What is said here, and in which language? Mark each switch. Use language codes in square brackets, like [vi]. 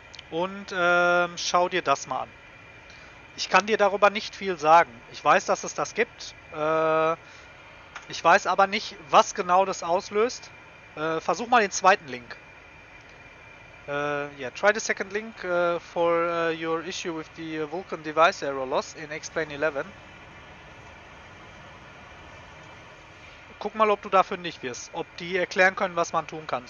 [de] Und schau dir das mal an. Ich kann dir darüber nicht viel sagen. Ich weiß, dass es das gibt. Ich weiß aber nicht, was genau das auslöst. Versuch mal den zweiten Link. [en] Yeah, try the second link for your issue with the Vulkan device error loss in XPlane 11. [de] Guck mal, ob du da fündig wirst. Ob die erklären können, was man tun kann.